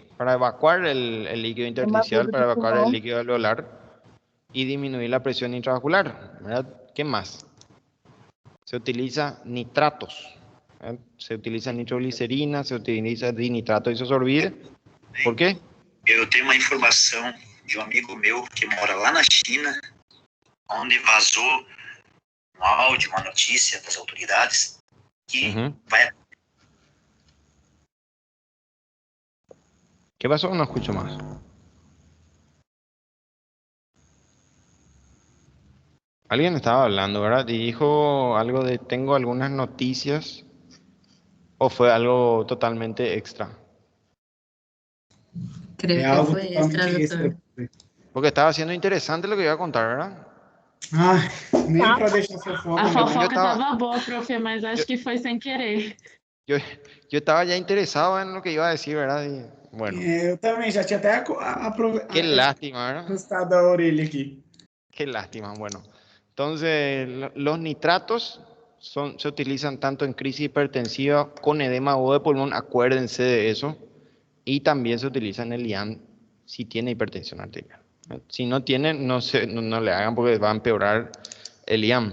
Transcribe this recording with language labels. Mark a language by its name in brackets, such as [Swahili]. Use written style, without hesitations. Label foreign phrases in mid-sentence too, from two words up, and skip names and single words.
[Spanish] Para evacuar el líquido intersticial, para evacuar el líquido alveolar y disminuir la presión intravascular, ¿verdad? ¿Qué más? Se utiliza nitratos, ¿verdad? Se utiliza nitroglicerina, se utiliza dinitrato isosorbide. ¿Por qué? [Portuguese] Eu tenho uma informação de amigo meu que mora lá na China, onde vazou áudio, uma notícia das autoridades que vai... [Spanish] ¿Qué pasó? No escucho más. Alguien estaba hablando, ¿verdad? Y dijo algo de tengo algunas noticias, o fue algo totalmente extra. Creo que fue extra, doutor. Porque estaba siendo interesante lo que iba a contar, ¿verdad? [Portuguese] Ah, nem para deixar fofoca. A fofoca tava boa, profe, mas acho que foi sem querer. [Spanish] Yo estaba ya interesado en lo que iba a decir, ¿verdad? Y, bueno. [Portuguese] Eu também já tinha até [Spanish] Qué lástima, ¿verdad? [Portuguese] Gostado da orelha aqui. [Spanish] Qué lástima, bueno. Entonces, los nitratos se utilizan tanto en crisis hipertensiva con edema agudo de pulmón, acuérdense de eso, y también se utiliza en el IAM si tiene hipertensión arterial. Si no tiene, no le hagan porque va a empeorar el IAM.